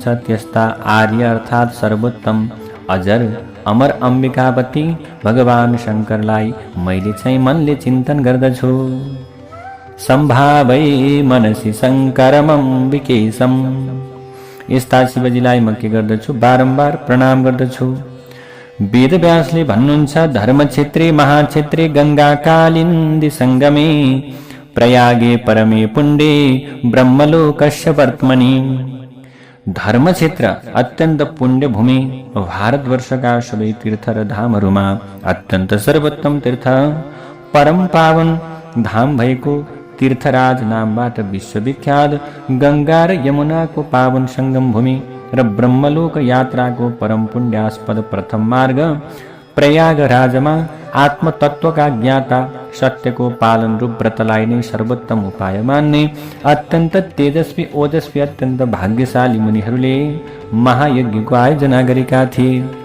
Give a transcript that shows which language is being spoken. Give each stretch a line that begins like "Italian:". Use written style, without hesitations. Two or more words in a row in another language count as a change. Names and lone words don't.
Nepali: त्यस्ता आर्य अर्थात् सर्वोत्तम, अजर, अमर अम्बिकापति भगवान शङ्करलाई मैले चाहिँ मनले चिन्तन गर्दछु।
Sanskrit: सम्भावै मनसि शङ्करमम्बिकेशम्।
Nepali: यस्ता शिवजीलाई म के गर्दछु? बारम्बार प्रणाम गर्दछु। वेदव्यासले भन्नुहुन्छ,
Sanskrit: धर्मक्षेत्रे महाक्षेत्रे गङ्गा कालिन्दी सङ्गमे, प्रयागे परमे पुण्डे ब्रह्मलोकस्य वर्त्मनि।
Nepali: धर्मक्षेत्र अत्यन्त पुण्य भूमि, भारतवर्षका सबै तीर्थ र धामहरूमा अत्यन्त सर्वोत्तम तीर्थ, परम पावन धाम भएको तीर्थराज नामबाट विश्वविख्यात गंगा र यमुनाको पावन संगम भूमि र ब्रह्मलोक यात्राको परम पुण्यास्पद प्रथम मार्ग प्रयागराजमा आत्मतत्वका ज्ञाता सत्यको पालन रूप व्रतलाई नै सर्वोत्तम उपाय मान्ने अत्यन्त तेजस्वी ओजस्वी अत्यन्त भाग्यशाली मुनिहरूले महायज्ञको आयोजना गरेका थिए।